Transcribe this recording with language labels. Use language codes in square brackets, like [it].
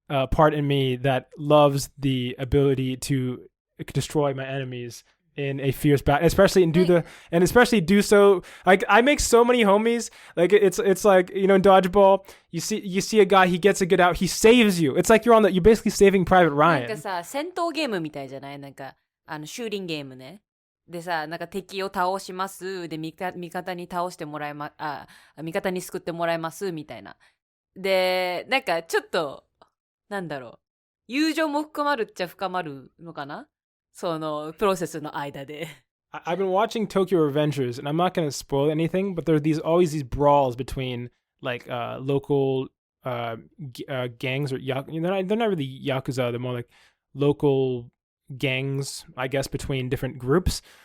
[en] part in me that loves the ability to destroy my enemies in a fierce battle, especially do so. Like I make so many homies. Like it's like, you know, in Dodgeball, you see a guy, he gets a good out, he saves you. It's like you're basically saving Private Ryan. [ja] なんかさ、戦闘ゲームみたいじゃない？なんかシューリングゲームね。でさ、なんか敵を倒します。で味方に倒してもらい味方に救ってもらいますみたいな。で、なんかちょっとなんだろう。友情も深まるっちゃ深まるのかな？そのプロセスの間で。 [en] I've been watching Tokyo Revengers, and I'm not going to spoil anything, but there are always these brawls between like local gangs or they're not really yakuza, they're more like local gangs, I guess, between different groups.